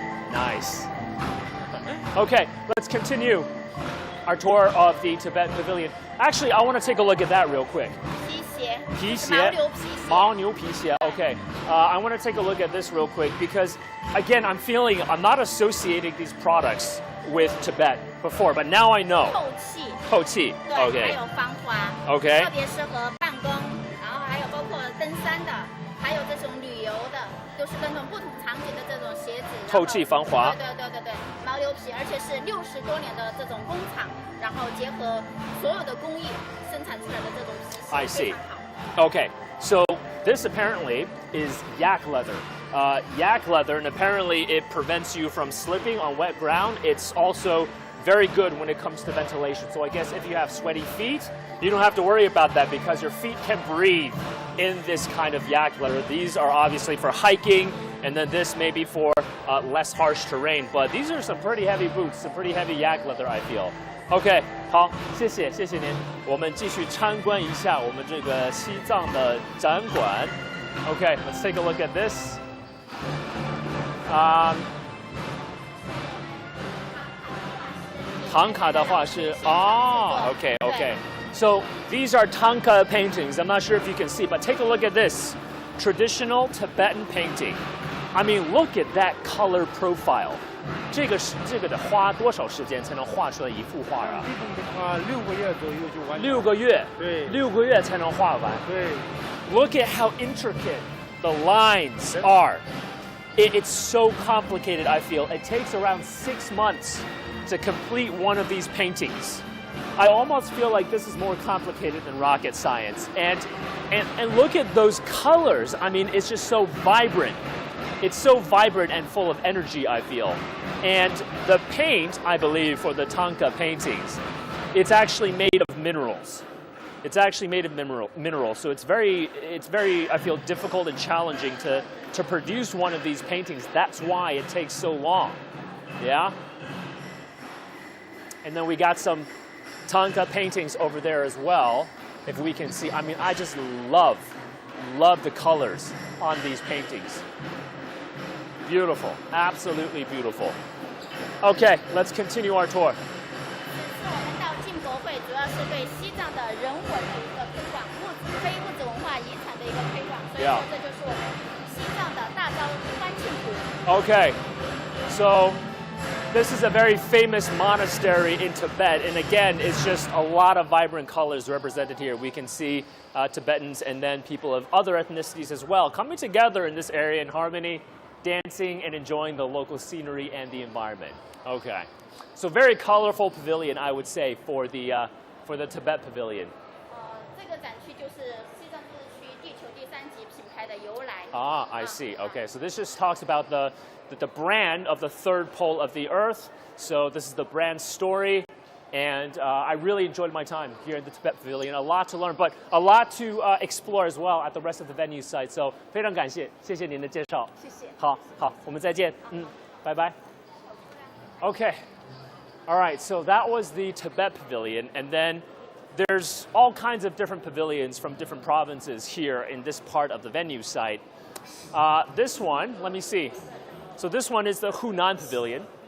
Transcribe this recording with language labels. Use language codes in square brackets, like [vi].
[en] Nice. Okay, let's continue our tour of the Tibet Pavilion. Actually, I want to take a look at that real quick. [zh] 皮鞋, 牦牛皮鞋. [en] Okay, I want to take a look at this real quick because, again, I'm not associating these products with Tibet before, but now I know. [zh] 透气. 对， [en] Okay. [zh] 还有防滑 [en] Okay. [zh] 特别适合办公，然后还有包括登山的，还有这种旅游的，都是跟这种不同场景的这种鞋子。透气防滑。对，牦牛皮，而且是60多年的这种工厂，然后结合所有的工艺生产出来的这种皮鞋。 [en] I see. Okay, so this apparently is yak leather. Yak leather, and apparently it prevents you from slipping on wet ground. It's also very good when it comes to ventilation. So I guess if you have sweaty feet, you don't have to worry about that because your feet can breathe in this kind of yak leather. These are obviously for hiking, and then this may be for less harsh terrain. But these are some pretty heavy boots, some pretty heavy yak leather, I feel. [zh] OK, 好，谢谢您。我们继续参观一下我们这个西藏的展馆。 [en] OK, let's take a look at this. Tanka [zh] 的话是 [en] OK. So these are Tanka paintings. I'm not sure if you can see, but take a look at this. Traditional Tibetan painting. I mean, look at that color profile. [zh] 这个得花多少时间才能画出来一幅画啊 6个月左右就完成。 6个月。对。 6个月才能画完。对。 [en] Look at how intricate the lines are. It's so complicated, I feel. It takes around 6 months to complete one of these paintings. I almost feel like this is more complicated than rocket science. And look at those colors. I mean, it's just so vibrant. It's so vibrant and full of energy, I feel. And the paint, I believe, for the Tanka paintings, it's actually made of minerals. It's actually made of minerals. So it's very, I feel, difficult and challenging to produce one of these paintings. That's why it takes so long. Yeah? And then we got some Tanka paintings over there as well, if we can see. I mean, I just love the colors on these paintings. Beautiful, absolutely beautiful. Okay, let's continue our tour. [zh] 我们到进博会，主要是对西藏的人文的一个推广，非物质文化遗产的一个推广。所以说，这就是我们西藏的大昭欢庆图。 [en] Okay, so this is a very famous monastery in Tibet, and again, it's just a lot of vibrant colors represented here. We can see Tibetans and then people of other ethnicities as well coming together in this area in harmony, dancing and enjoying the local scenery and the environment. Okay, so very colorful pavilion, I would say, for the Tibet Pavilion. [zh] 这个展区就是西藏自治区地球第3级品牌的由来。 [en] Ah, I see. Okay, so this just talks about the brand of the third pole of the earth. So this is the brand story. And I really enjoyed my time here in the Tibet Pavilion. A lot to learn, but a lot to explore as well at the rest of the venue site. [zh] So 非常感谢，谢谢您的介绍。谢谢。好，我们再见。拜拜。Okay. [en] All right, so that was the Tibet Pavilion, and then there's all kinds of different pavilions from different provinces here in this part of the venue site. This one, let me see. So this one is the Hunan Pavilion.